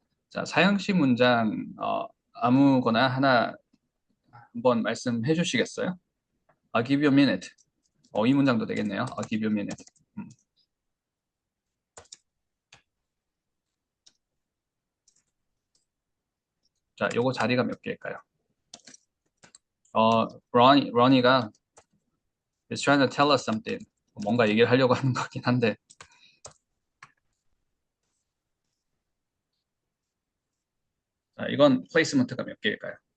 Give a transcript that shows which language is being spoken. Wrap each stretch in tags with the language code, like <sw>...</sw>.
<ko>자, 사형식 문장 아무거나 하나 한번 말씀해 주시겠어요?</ko> <en>I'll give you a minute.</en> <ko>이 문장도 되겠네요.</ko> <en>I'll give you a minute.</en> <ko>자, 요거 자리가 몇 개일까요?</ko> <en>Ronnie가 is trying to tell us something.</en> <ko>뭔가 얘기를 하려고 하는 거긴 한데 자, 이건 플레이스먼트가 몇 개일까요?</ko>